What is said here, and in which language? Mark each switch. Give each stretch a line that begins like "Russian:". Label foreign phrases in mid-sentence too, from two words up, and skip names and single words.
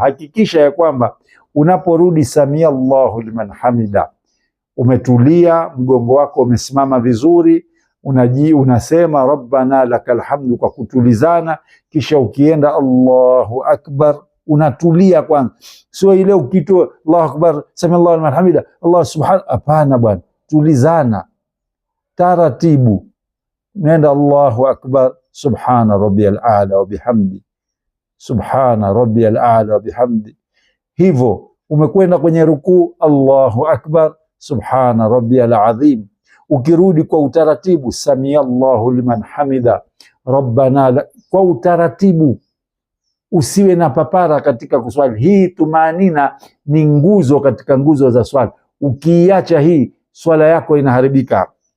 Swahili: Hakikisha ya kwamba unaporudi
Arabic: سمع الله لمن حمده,
Swahili: umetulia, mgongo wako umesimama vizuri, unasema
Arabic: ربنا لك الحمد
Swahili: kwa kutulizana. Kisha ukienda
Arabic: الله أكبر
Swahili: unatulia kwanza, sio ile ukitoa
Arabic: الله أكبر سمع الله لمن حمده الله سبحانه.
Swahili: Hapana bwana, tulizana taratibu, nenda
Arabic: الله أكبر سبحان ربي الأعلى وبحمده سبحان ربي الأعلى وبحمده.
Swahili: Hivyo umekwenda kwenye rukuu,
Arabic: الله أكبر، سبحان ربي العظيم.
Swahili: Ukirudi kwa utaratibu,
Arabic: سمع الله لمن حمده,
Swahili: rabbana, kwa utaratibu. Usiwe na papara katika kuswali. Hii tumanina ni nguzo katika nguzo za swala. Ukiacha hii, swala yako inaharibika.